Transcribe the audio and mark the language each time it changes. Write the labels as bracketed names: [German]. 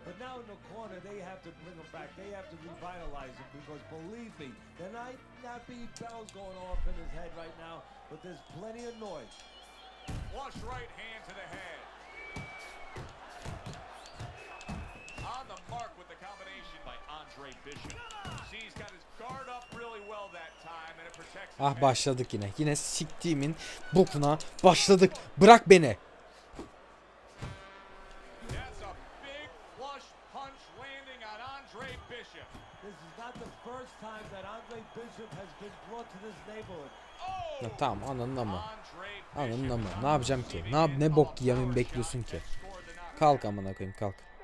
[English] But now in the corner, they have to bring him back. They have to revitalize him because, believe me, there might not be bells going off in his head right now, but there's plenty of noise. Flush right hand to the head. On the mark with the combination by Andre Bishop. See, he's got his guard up really well that time and it protects. [Turkish] Ah, başladık yine. Yine siktiğimin bokuna başladık. Bırak beni. [English] That's a big flush punch landing on Andre Bishop. This is not the first time that Andre Bishop has been brought to this neighborhood. [Turkish] Ya tamam, ananın ama. Ananın ama. Ne yapacağım ki? Ne bok yememi bekliyorsun ki? Kalk amına koyayım, kalk.